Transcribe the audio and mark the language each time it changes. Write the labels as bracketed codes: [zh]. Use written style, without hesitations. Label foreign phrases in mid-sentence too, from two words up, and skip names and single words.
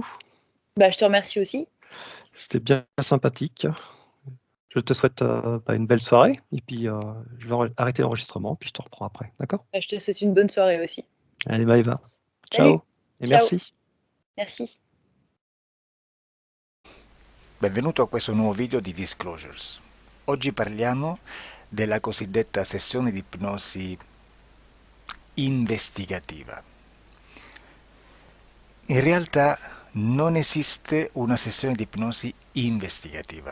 [fr] Bah, je te remercie aussi. C'était bien sympathique. Je te souhaite, une belle soirée et puis, je vais arrêter l'enregistrement, puis je te reprends après, d'accord? Bah, je te souhaite une bonne soirée aussi. Allez, Maëva, Salut, ciao et ciao, merci. merci. [it] Benvenuto a questo nuovo video di Disclosures. Oggi parliamo della cosiddetta sessione di ipnosi investigativa. In realtà non esiste una sessione di ipnosi investigativa.